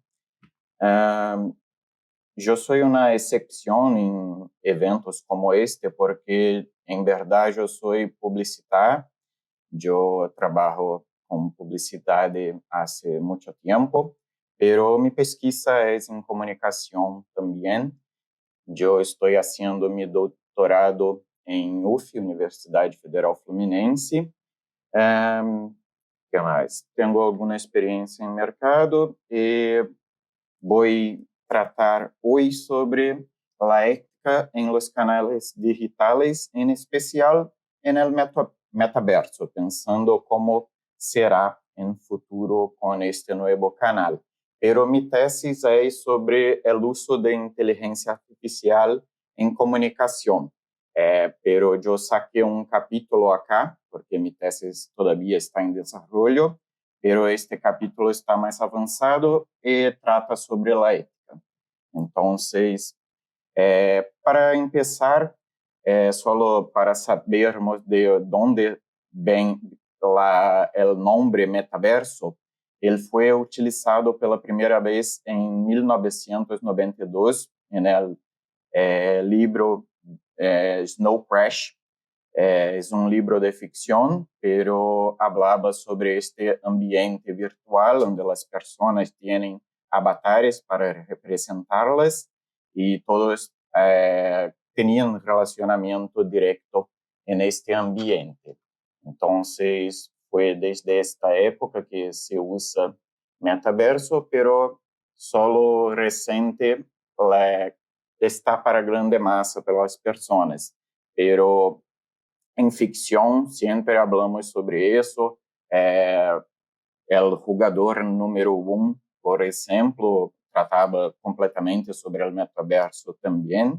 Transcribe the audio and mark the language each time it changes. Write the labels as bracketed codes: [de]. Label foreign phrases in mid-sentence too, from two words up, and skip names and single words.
[es] Am, yo soy una excepción en eventos como este porque, en verdad, yo soy publicitário. Yo trabajo con publicidad hace mucho tiempo, pero mi pesquisa es en comunicación también. [pt] Eu estou fazendo meu doutorado em UF, Universidade Federal Fluminense. Que mais? Tenho alguma experiência em mercado e vou tratar hoje sobre a ética em los canais digitais, em especial no metaverso, pensando como será em futuro com este novo canal. [es] Pero mi tesis [pt] é sobre o uso de inteligência artificial em comunicação. Pero eu saquei capítulo acá, porque [es] mi tesis todavía [pt] está em desenvolvimento, [es] pero este capítulo [pt] está mais avançado e trata sobre a ética. Então, para começar, só para sabermos de onde vem o nome metaverso, ele foi utilizado pela primeira vez em 1992 no livro Snow Crash. É um livro de ficção, [es] pero hablaba [pt] sobre este ambiente virtual onde as pessoas têm avatares para representá-las e todos tinham relacionamento direto neste ambiente. Então, foi desde esta época que se usa metaverso, [es] pero solo [pt] recente está para grande massa pelas pessoas. Pero em ficção sempre falamos sobre isso. O jogador número 1, por exemplo, tratava completamente sobre o metaverso também.